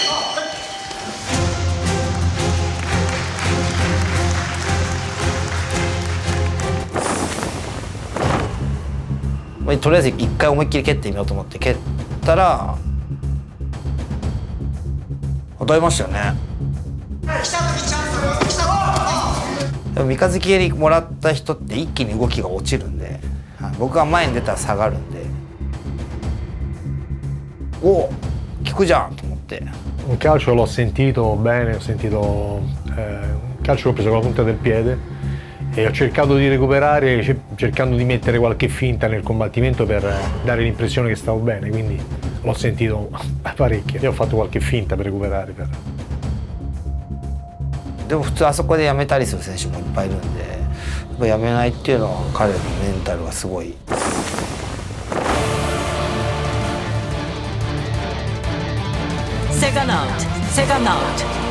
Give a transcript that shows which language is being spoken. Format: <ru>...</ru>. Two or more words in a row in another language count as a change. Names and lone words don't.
<ja>とりあえず一回思いっきり蹴ってみようと思って蹴ったら当たりましたよね。でも三日月蹴りもらった人って一気に動きが落ちるんで、僕が前に出たら下がるんで、お効くじゃんと思って。</ja> <it>Un calcio l'ho sentito bene, un calcio l'ho preso con la punta del piede e ho cercato di recuperare cercando di mettere qualche finta nel combattimento per dare l'impressione che stavo bene, quindi l'ho sentito parecchio. Io ho fatto qualche finta per recuperare.</it> <ja>でも普通あそこでやめたりする選手もいっぱいいるんで、 ぱやめないっていうのは彼のメンタルがすごい。</ja> <en>second out, second out.</en>